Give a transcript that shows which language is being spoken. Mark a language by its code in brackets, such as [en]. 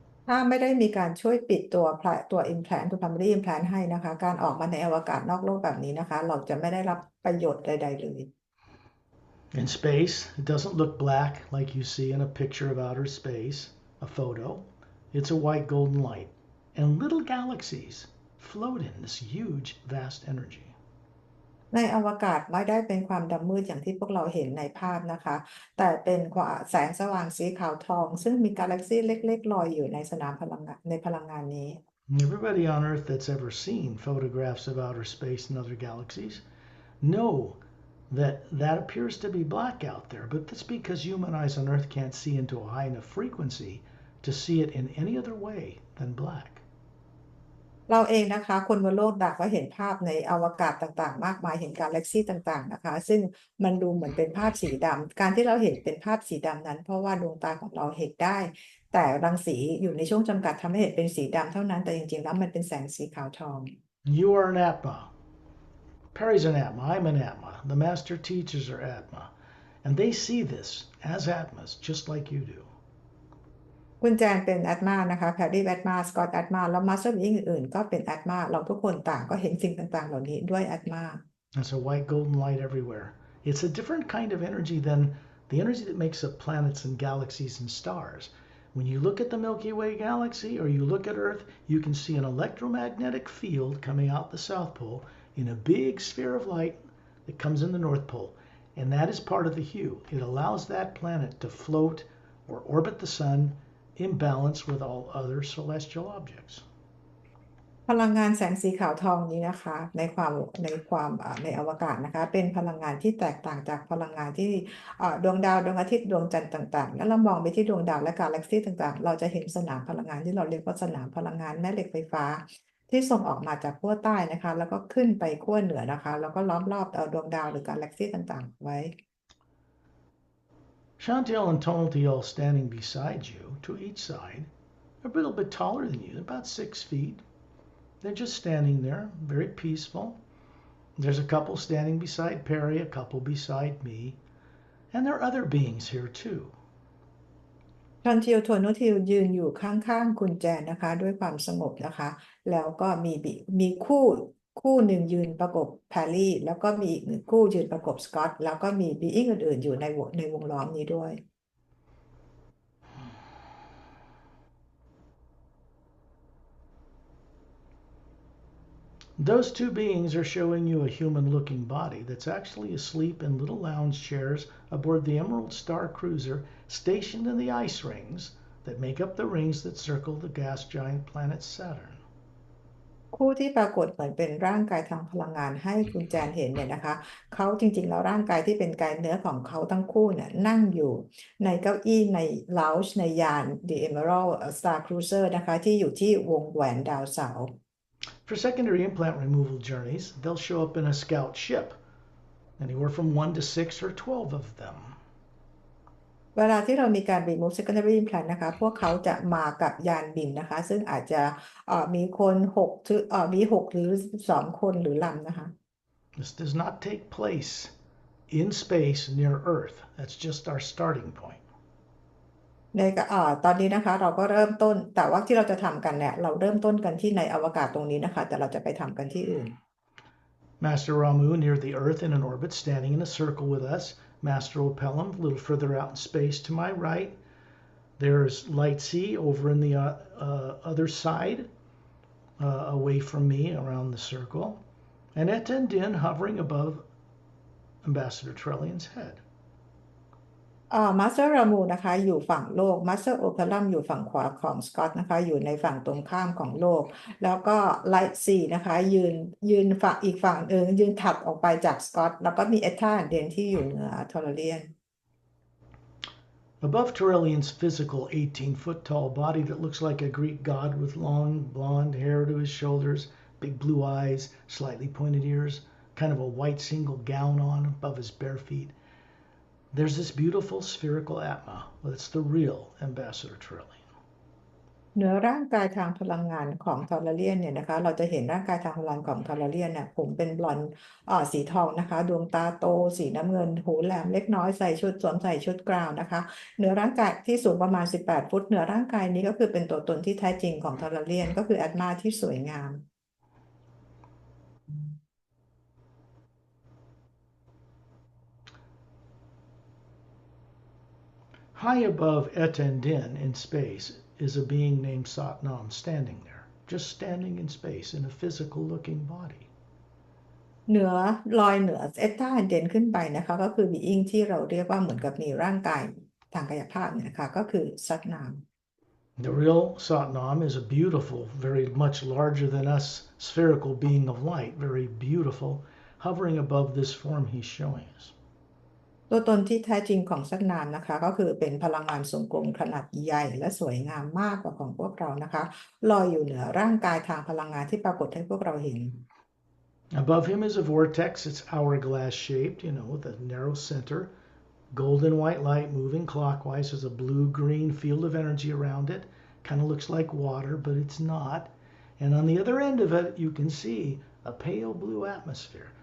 [th] ถ้าไม่ได้มีการช่วยปิดตัว implant ตัว primary implant ให้นะคะการออกมาในอวกาศนอกโลกแบบนี้นะคะเราจะไม่ได้รับประโยชน์ใดๆเลย [en] In space, it doesn't look black like you see in a picture of outer space, a photo. It's a white golden light. And little galaxies float in this huge, vast energy. [th] ในอวกาศไม่ได้เป็นความดำมืดอย่างที่พวกเราเห็นในภาพนะคะแต่เป็นแสงสว่างสีขาวทองซึ่งมีกาแล็กซี่เล็กๆลอยอยู่ในสนามพลังงานในพลังงานนี้ [en] Everybody on Earth that's ever seen photographs of outer space and other galaxies know that appears to be black out there, but that's because human eyes on Earth can't see into a high enough frequency to see it in any other way than black. [th] เราเองนะคะคนบนโลกต่างก็เห็นภาพในอวกาศต่างๆมากมายเห็นกาแล็กซี่ต่างๆนะคะซึ่งมันดูเหมือนเป็นภาพสีดำการที่เราเห็นเป็นภาพสีดำนั้นเพราะว่าดวงตาของเราเห็นได้แต่รังสีอยู่ในช่วงจำกัดทำให้เห็นเป็นสีดำเท่านั้นแต่จริงๆแล้วมันเป็นแสงสีขาวทอง [en] You are an Atma. Pari's an Atma. I'm an Atma. The master teachers are Atma. And they see this as Atmas, just like you do. [th] คุณแจนเป็นแอดมานะคะแพรรี่แอดมาสกอตแอดมาแล้วมาสเตอร์บีอื่นๆก็เป็นแอดมาเราทุกคนต่างก็เห็นสิ่งต่างๆเหล่านี้ด้วยแอดมา [en] There's a white golden light everywhere. It's a different kind of energy than the energy that makes up planets and galaxies and stars. When you look at the Milky Way galaxy or you look at Earth, you can see an electromagnetic field coming out the South Pole in a big sphere of light that comes in the North Pole. And that is part of the hue. It allows that planet to float or orbit the sun in balance with all other celestial objects. [th] พลังงานแสงสีขาวทองนี้นะคะในอวกาศนะคะเป็นพลังงานที่แตกต่างจากพลังงานที่ดวงดาวดวงอาทิตย์ดวงจันทร์ต่างๆแล้วเรามองไปที่ดวงดาวและกาแล็กซี่ต่างๆเราจะเห็นสนามพลังงานที่เราเรียกว่าสนามพลังงานแม่เหล็กไฟฟ้าที่ส่งออกมาจากขั้วใต้นะคะแล้วก็ขึ้นไปขั้วเหนือนะคะแล้วก็ล้อมรอบดวงดาวหรือกาแล็กซี่ต่างๆไว้ [en] Chantel and Tonalty all standing beside you to each side. They're a little bit taller than you, about 6 feet. They're just standing there, very peaceful. There's a couple standing beside Pari, a couple beside me. And there are other beings here too. [th] ชอนทิวทวนนุทิวยืนอยู่ข้างๆคุณแจนนะคะด้วยความสงบนะคะแล้วก็มีคู่หนึ่งยืนประกบแพรรี่แล้วก็มีอีกหนึ่งคู่ยืนประกบสกอตแล้วก็มีบีอิงอื่นๆอยู่ในวงล้อมนี้ด้วย [en] Those two beings are showing you a human-looking body that's actually asleep in little lounge chairs aboard the Emerald Star Cruiser stationed in the ice rings that make up the rings that circle the gas giant planet Saturn. [th] คู่ที่ปรากฏเหมือนเป็นร่างกายทางพลังงานให้คุณแจนเห็นเนี่ยนะคะเขาจริงๆแล้วร่างกายที่เป็นกายเนื้อของเขาทั้งคู่เนี่ยนั่งอยู่ในเก้าอี้ในลาวช์ในยาน The Emerald Star Cruiser นะคะที่อยู่ที่วงแหวนดาวเสาร์ [en] For secondary implant removal journeys, they'll show up in a scout ship, anywhere from 1 to 6 or 12 of them. [th] เวลาที่เรามีการ [en] remove secondary implant [th] นะคะพวกเขาจะมากับยานบินนะคะซึ่งอาจจะมีคนมี6หรือ12คนหรือลำนะคะ [en] This does not take place in space near Earth. That's just our starting point. [th] ในตอนนี้นะคะเราก็เริ่มต้นแต่ว่าที่เราจะทำกันเนี่ยเราเริ่มต้นกันที่ในอวกาศตรงนี้นะคะแต่เราจะไปทำกันที่อื่น [en] Master Ramu near the Earth in an orbit, standing in a circle with us. Master Opellum a little further out in space to my right. There's Light C over in the other side, away from me around the circle. And Eten Din hovering above Ambassador Trellian's head. [th] มาสเตอร์รามูนะคะอยู่ฝั่งโลกมาสเตอร์โอเพลัมอยู่ฝั่งขวาของสกอตนะคะอยู่ในฝั่งตรงข้ามของโลกแล้วก็ไลท์ซีนะคะยืนฝั่งอีกฝั่งยืนถัดออกไปจากสกอตแล้วก็มีเอธาเดนที่อยู่เหนือทอร์เรียน [en] Above Torellian's physical 18-foot tall body that looks like a Greek god with long blonde hair to his shoulders, big blue eyes, slightly pointed ears, kind of a white single gown on above his bare feet. There's this beautiful spherical Atma. That's the real Ambassador Trellian. [th] เหนือร่างกายทางพลังงานของทอร์เรียนเนี่ยนะคะเราจะเห็นร่างกายทางพลังของทอร์เรียนเนี่ยผมเป็นบลอนด์สีทองนะคะดวงตาโตสีน้ำเงินหูแหลมเล็กน้อยสวมใส่ชุดกราวนะคะเหนือร่างกายที่สูงประมาณ18ฟุตเหนือร่างกายนี้ก็คือเป็นตัวตนที่แท้จริงของทอร์เรียนก็คือแอดมาที่สวยงาม [en] High above Eten Din in space is a being named Satnam standing there, just standing in space in a physical looking body. [th] ลอยเหนือเอสตาเดนขึ้นไปนะคะก็คือบีอิงที่เราเรียกว่าเหมือนกับมีร่างกายทางกายภาพเนี่ยนะคะก็คือซัตนาม [en] The real Satnam is a beautiful, very much larger than us spherical being of light, very beautiful, hovering above this form he's showing us. [th] ตัวตนที่แท้จริงของซัตนามนะคะก็คือเป็นพลังงานทรงกลมขนาดใหญ่และสวยงามมากกว่าของพวกเรานะคะลอยอยู่เหนือร่างกายทางพลังงานที่ปรากฏให้พวกเราเห็น [en] Above him is a vortex. It's hourglass shaped, with a narrow center. Golden white light moving clockwise. There's a blue-green field of energy around it. Kind of looks like water, but it's not. And on the other end of it, you can see a pale blue atmosphere.